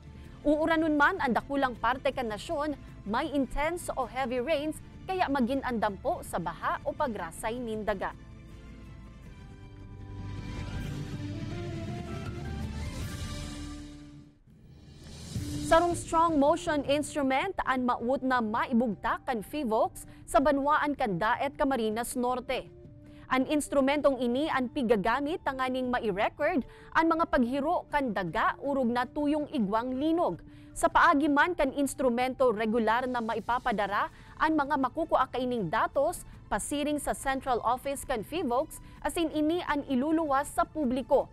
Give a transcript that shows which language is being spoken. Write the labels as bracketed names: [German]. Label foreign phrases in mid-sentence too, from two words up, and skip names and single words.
[Bikol] Uuranon man ang dakulang parte kan nasyon, may intense o [English] heavy rains [Bikol] kaya magin andam po sa baha o pagrasay nin daga. Sarong [English] strong motion instrument [Bikol] ang maut na maibugtak kan FIVOX sa banwaan kan Daet Camarines Norte. Ang instrumentong ini ang pigagamit tanganing mai-record ang mga paghiro kan daga urog na tuyong igwang linog. Sa paagi man kan instrumento regular na maipapadara ang mga makukuha kaining datos pasiring sa central office kan FIVOX asin ini ang iluluwas sa publiko.